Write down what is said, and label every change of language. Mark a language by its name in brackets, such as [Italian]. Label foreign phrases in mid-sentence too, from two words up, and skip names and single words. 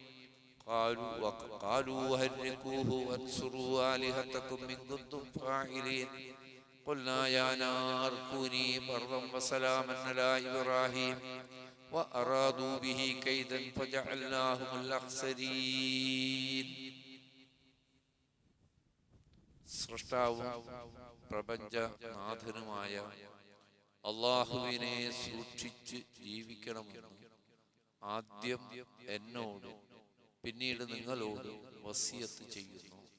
[Arabic] قالوا هرقوه وانصروا آلهتكم إن كنتم فاعلين قلنا يا نار كوني برا وسلاما على إبراهيم وأرادوا به كيدا فجعلناهم الأخسرين. [Malayalam] സൃഷ്ടാവും പ്രപഞ്ചനാഥനുമായ അല്ലാഹുവിനെ സൂക്ഷിച്ച് ജീവിക്കണമെന്ന് ആദ്യം എന്നോട് പിന്നീട് നിങ്ങളോട് വസിയത്ത് ചെയ്യുന്നു.